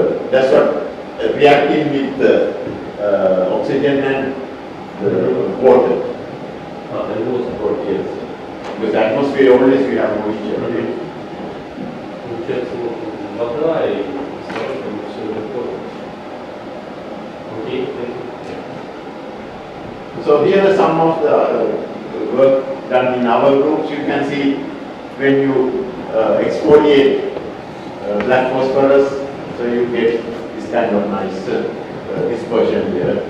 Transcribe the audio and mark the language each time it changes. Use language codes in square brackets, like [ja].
[en] That's what reacting with the oxygen and the water. And water. Yes. Because atmosphere always we have moisture. [ru] Получается, вода и кислород, все такое. Окей. [en] So here are some of the work done in our groups. You can see when you exfoliate black phosphorus, so you get this kind of nice dispersion here.